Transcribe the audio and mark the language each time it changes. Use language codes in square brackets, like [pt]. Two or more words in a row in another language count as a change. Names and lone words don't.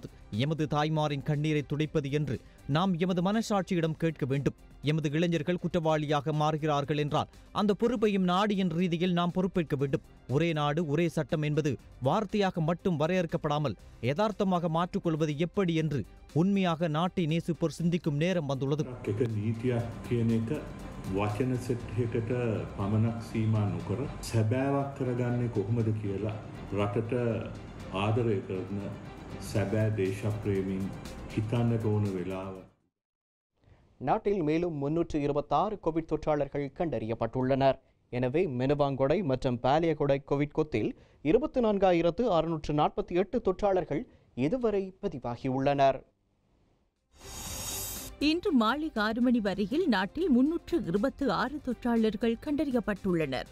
[ta] எமது தாய்மாரின் கண்ணீரை துடைப்பது என்று நாம் எமது மனசாட்சியிடம் கேட்க வேண்டும். எமது இளைஞர்கள் குற்றவாளியாக மாறுகிறார்கள் என்றால் அந்த பொறுப்பையும் நாடியின் ரீதியில் நாம் பொறுப்பேற்க வேண்டும். ஒரே நாடு ஒரே சட்டம் என்பது வார்த்தையாக மட்டும் வரையறுக்கப்படாமல் யதார்த்தமாக மாற்றிக்கொள்வது எப்படி என்று உண்மையாக நாட்டை நேசிப்போர் சிந்திக்கும் நேரம் வந்துள்ளது. [si] වචන සෙට්යකට පමණක් සීමා නොකර සැබෑවක් කරගන්නේ කොහොමද කියලා රටට ආදරය කරන සැබෑ දේශප්‍රේමීන් හිතන්නට ඕන වෙලාව. [ta] நாட்டில் மேலும் 326 கோவிட் தொற்றாளர்கள் கண்டறியப்பட்டுள்ளனர். எனவே மெனுவாங்கொடை மற்றும் பாலியகொடை கோவிட் கொத்தில் 24,648 தொற்றாளர்கள் இதுவரை பதிவாகியுள்ளனர். இன்று மாலை 6 மணி வரையில் நாட்டில் 326 தொற்றாளர்கள் கண்டறியப்பட்டுள்ளனர்.